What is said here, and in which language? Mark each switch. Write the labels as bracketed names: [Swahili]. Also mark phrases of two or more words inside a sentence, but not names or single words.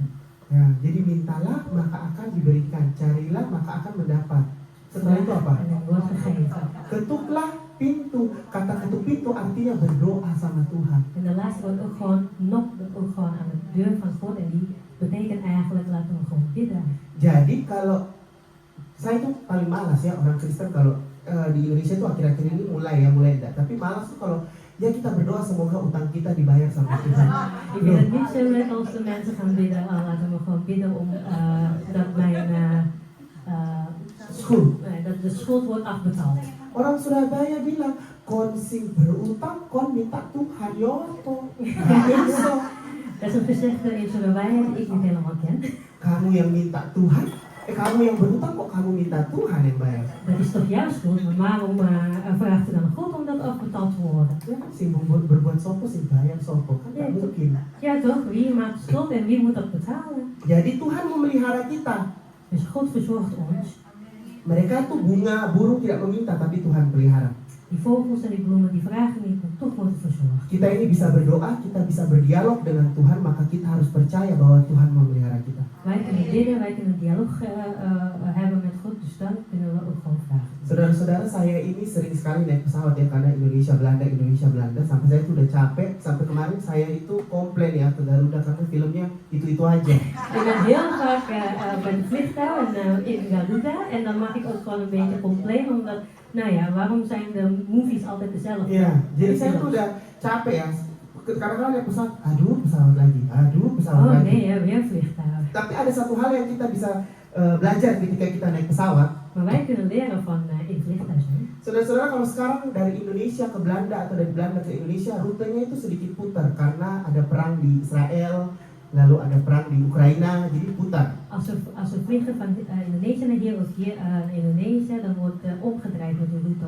[Indonesian] Ya, jadi mintalah, maka akan diberikan. Carilah, maka akan mendapat. Setelah itu apa? [Dutch] En dan wordt gegeven. [Indonesian] Ketuklah pintu. Kata ketuk pintu artinya berdoa sama Tuhan. [Dutch] En de laatste wordt ook gewoon knock, ook gewoon aan de deur van God. En die betekent eigenlijk laten we gewoon bidden. [Indonesian] Jadi kalau saya itu paling malas ya orang Kristen kalau di Indonesia tuh akhir-akhir ini mulai enggak. Tapi malas tuh kalau ya kita berdoa semoga utang kita dibayar sama Tuhan. [Dutch] Ik vind het niet zo leuk als de mensen gaan bidden. Laten we gewoon bidden om dat mijn dat de schuld wordt afbetaald. [Indonesian] Orang Surabaya bilang, [Javanese] kon sing berutang, kon minta Tuhan yoto. [Dutch] Dat is een gezegde in Surabaya die ik niet helemaal ken. [Indonesian] Kamu yang minta Tuhan, kamu yang berutang kok kamu minta Tuhan yang bayar. [Dutch] Dat is toch jouw schuld, maar waarom vraagt u dan God om dat afbetaald te worden? [Javanese] Ya kan sing berbuat sopo sing bayar sopo kan [Indonesian] Ja, tak mungkin. [Dutch] Ja toch, wie maakt schuld en wie moet dat betalen? [Indonesian] Jadi Tuhan memelihara kita. [Dutch] Dus God verzorgt ons. [Indonesian] Mereka tuh bunga burung tidak meminta tapi Tuhan pelihara. [Dutch] Die vogels en die bloemen die vragen niet, maar toch wordt het verzorgd. [Indonesian] Kita ini bisa berdoa, kita bisa berdialog dengan Tuhan, maka kita harus percaya bahwa Tuhan memelihara kita. [Dutch] Wij kunnen bidden, wij kunnen een dialoog hebben met God, dus dan kunnen we ook gewoon vragen. [Indonesian] Saudara-saudara, saya ini sering sekali naik pesawat ya karena Indonesia Belanda sampai saya tuh udah capek. Sampai kemarin saya itu komplain ya ke Garuda karena filmnya itu aja. [Dutch] Ik ben heel vaak bij de vliegtuig en in Garuda en dan mag ik ook gewoon een beetje complainen omdat, nou ja, waarom zijn de movies altijd dezelfde? [Indonesian] Iya, jadi saya tuh udah capek ya. Kadang-kadang naik pesawat, aduh pesawat lagi. [Dutch] Oh nee, ja, weer vliegtuig. [Indonesian] Tapi ada satu hal yang kita bisa belajar ketika kita naik pesawat. [Dutch] Maar wij kunnen leren van in vliegtuig zijn. [Indonesian] Saudara-saudara, kalau sekarang dari Indonesia ke Belanda atau dari Belanda ke Indonesia, rutenya itu sedikit putar karena ada perang di Israel, lalu ada perang di Ukraina, jadi putar. [Dutch] als we vliegen van Indonesië naar hier of hier naar Indonesië, dan wordt omgedraaid met de route.